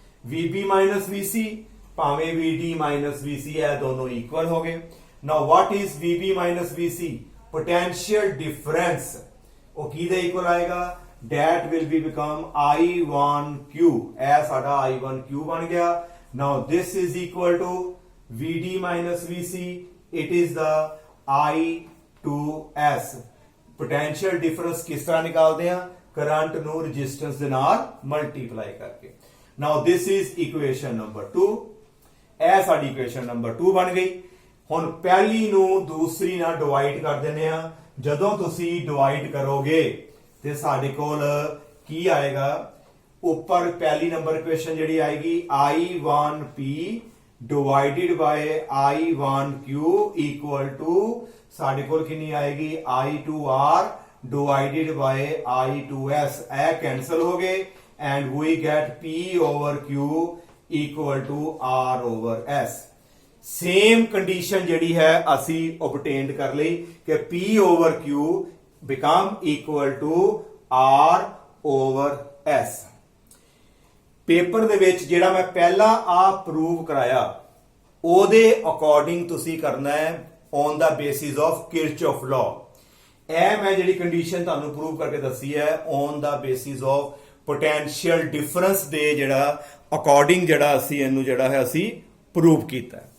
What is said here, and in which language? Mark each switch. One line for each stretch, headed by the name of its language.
Punjabi: VB minus VC ਭਾਵੇਂ VD minus VC, ਇਹ ਦੋਨੋਂ ਇਕੁਅਲ ਹੋ ਗਏ। ਨਾਓ what is VB minus VC? potential difference ਉਹ ਕਿਹਦੇ ਇਕੁਅਲ ਆਏਗਾ?
English: that will be become I1Q।
Punjabi: ਇਹ ਸਾਡਾ I1Q ਬਣ ਗਿਆ।
English: now this is equal to VD minus VC, it is the I2S।
Punjabi: potential difference ਕਿਸ ਤਰ੍ਹਾਂ ਨਿਕਾਲਦੇ ਆ? ਕਰੰਟ ਨੂੰ ਰੈਜ਼ਿਸਟੈਂਸ ਦੇ ਨਾਲ ਮਲਟੀਪਲਾਈ ਕਰਕੇ।
English: now this is equation number 2।
Punjabi: ਇਹ ਸਾਡੀ ਇਕੁਏਸ਼ਨ ਨੰਬਰ 2 ਬਣ ਗਈ। ਹੁਣ ਪਹਿਲੀ ਨੂੰ ਦੂਸਰੀ ਨਾਲ ਡਿਵਾਈਡ ਕਰ ਦਿੰਦੇ ਆ। ਜਦੋਂ ਤੁਸੀਂ ਡਿਵਾਈਡ ਕਰੋਗੇ ਤੇ ਸਾਡੇ ਕੋਲ ਕੀ ਆਏਗਾ? ਉੱਪਰ ਪਹਿਲੀ ਨੰਬਰ ਇਕੁਏਸ਼ਨ ਜਿਹੜੀ ਆਏਗੀ
English: I1P divided by I1Q equal to
Punjabi: ਸਾਡੇ ਕੋਲ ਕਿੰਨੀ ਆਏਗੀ? I2R
English: divided by I2S,
Punjabi: ਇਹ cancel ਹੋ ਗਏ
English: and we get P over Q equal to R over S. Same condition
Punjabi: ਜਿਹੜੀ ਹੈ ਅਸੀਂ obtained ਕਰ ਲਈ ਕਿ
English: P over Q become equal to R over S.
Punjabi: Paper ਦੇ ਵਿੱਚ ਜਿਹੜਾ ਮੈਂ ਪਹਿਲਾਂ ਆ ਪ੍ਰੂਵ ਕਰਾਇਆ ਉਹਦੇ ਅਕੋਰਡਿੰਗ ਤੁਸੀਂ ਕਰਨਾ ਹੈ on ਦਾ basis of ਕਿਰਚੌਫ law. ਇਹ ਮੈਂ ਜਿਹੜੀ ਕੰਡੀਸ਼ਨ ਤੁਹਾਨੂੰ ਪ੍ਰੂਵ ਕਰਕੇ ਦੱਸੀ ਹੈ on ਦਾ basis of potential difference ਦੇ ਜਿਹੜਾ ਅਕੋਰਡਿੰਗ ਜਿਹੜਾ ਅਸੀਂ ਇਹਨੂੰ ਜਿਹੜਾ ਹੈ ਅਸੀਂ ਪ੍ਰੂਵ ਕੀਤਾ।